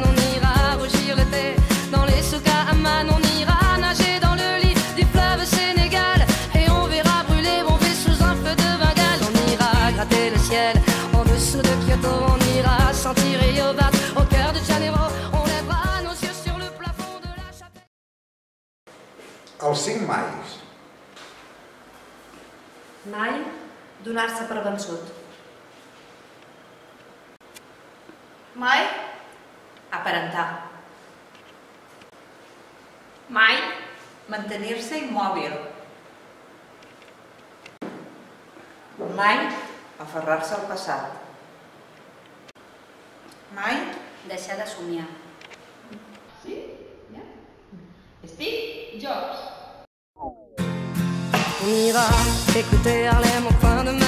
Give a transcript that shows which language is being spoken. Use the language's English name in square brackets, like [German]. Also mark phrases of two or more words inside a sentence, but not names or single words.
[French] On ira rougir le thé dans les souks à Amman. On ira nager dans le lit du fleuve Sénégal. Et on verra brûler bomber sous un feu de Bengale. On ira gratter le ciel en dessous de Kyoto. On ira sentir Rio battre au cœur de Janeiro. On lèvera nos yeux sur le plafond de la chapelle. [Catalan] Els 5 mais. Mai donar-se per vençut. Mai Aparentar. mai mantenir-se immòbil. Mai aferrar-se al passat. Mai Deixar de somiar. Steve Jobs. [French] On ira écouter Harlem au coin